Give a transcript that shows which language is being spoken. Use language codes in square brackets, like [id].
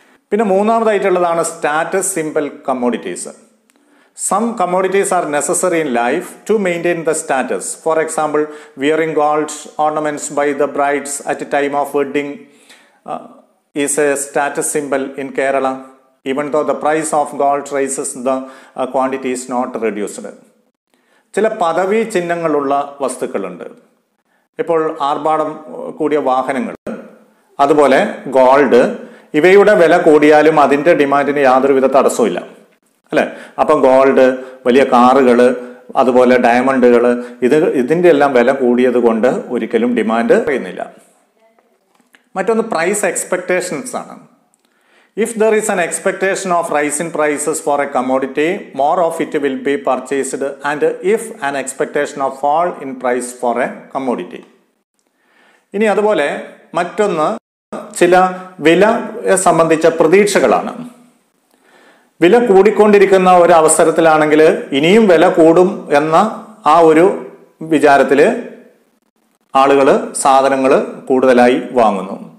[ml] പിന്നെ മൂന്നാമതായിട്ടുള്ളതാണ് status symbol commodities. [en] Some commodities are necessary in life to maintain the status. For example, wearing gold ornaments by the brides at a time of wedding is a status symbol in Kerala. Even though the price of gold rises, the quantity is not reduced. [ml] ചില പദവി ചിഹ്നങ്ങളുള്ള വസ്തുക്കളുണ്ട്. ഇപ്പോൾ ആർഭാടം കൂടിയ വാഹനങ്ങൾ, അതുപോലെ gold, ഇവയുടെ വില കൂടിയാലും അതിൻ്റെ ഡിമാൻഡിന് യാതൊരുവിധ തടസ്സമില്ല, അല്ലേ? അപ്പം ഗോൾഡ്, വലിയ കാറുകൾ, അതുപോലെ ഡയമണ്ടുകൾ, ഇതിൻ്റെ എല്ലാം വില കൂടിയത് കൊണ്ട് ഒരിക്കലും ഡിമാൻഡ് കുറയുന്നില്ല. മറ്റൊന്ന് പ്രൈസ് എക്സ്പെക്ടേഷൻസ് ആണ്. [en] If there is an expectation of rise in prices for a commodity, more of it will be purchased, and if an expectation of fall in price for a commodity. [ml] ഇനി അതുപോലെ മറ്റൊന്ന് ചില വിലയെ സംബന്ധിച്ച പ്രതീക്ഷകളാണ്. വില കൂടിക്കൊണ്ടിരിക്കുന്ന ഒരു അവസരത്തിലാണെങ്കിൽ ഇനിയും വില കൂടും എന്ന ആ ഒരു വിചാരത്തിൽ ആളുകൾ സാധനങ്ങൾ കൂടുതലായി വാങ്ങുന്നു.